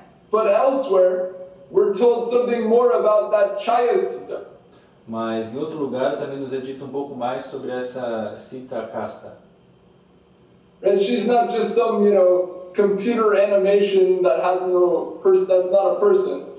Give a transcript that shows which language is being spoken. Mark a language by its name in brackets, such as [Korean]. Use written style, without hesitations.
[English] But elsewhere, we're told something more about that Chaya Sita. [Portuguese] Mas em outro lugar também nos é dito um pouco mais sobre essa Sita casta. [English] And she's not just some, computer animation that has no person, that's not a person.